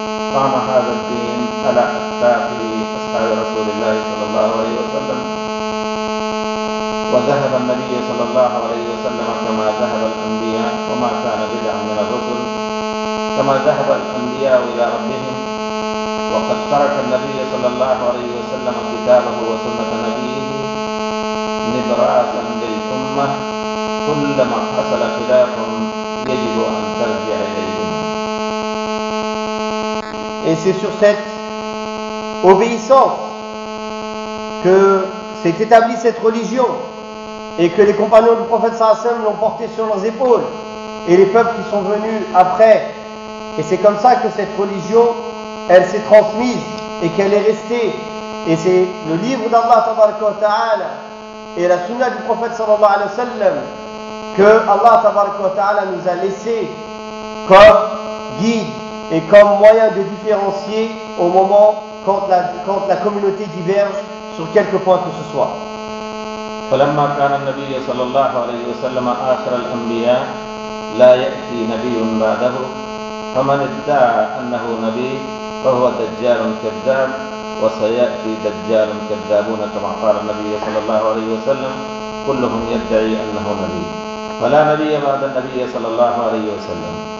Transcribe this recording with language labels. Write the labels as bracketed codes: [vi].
[ar] قام هذا الدين على حتى في أصحاب رسول الله صلى الله عليه وسلم وذهب النبي صلى الله عليه وسلم كما ذهب الأنبياء وما كان بدعا من الرسل كما ذهب الأنبياء إلى ربهم وقد ترك النبي صلى الله عليه وسلم كتابه وسنة نبيه نبراسا للأمة كلما حصل خلاف يجب أن ترجع إليهم. [fr] Et c'est sur cette obéissance que s'est établie cette religion et que les compagnons du prophète sallallahu alayhi wa sallam l'ont porté sur leurs épaules, et les peuples qui sont venus après. Et c'est comme ça que cette religion, elle s'est transmise et qu'elle est restée. Et c'est le livre d'Allah tabaraka wa ta'ala et la sunna du prophète sallallahu alayhi wa sallam que Allah tabaraka wa ta'ala nous a laissé comme guide et comme moyen de différencier au moment quand la communauté diverge sur quelque point que ce soit. [ar] فلما كان النبي صلى الله عليه وسلم آخر الأنبياء لا يأتي نبي بعده فمن ادعى أنه نبي فهو دجال كذاب وسيأتي دجال كذابون كما قال النبي صلى الله عليه وسلم كلهم يدعي أنه نبي فلا نبي بعد النبي صلى الله عليه وسلم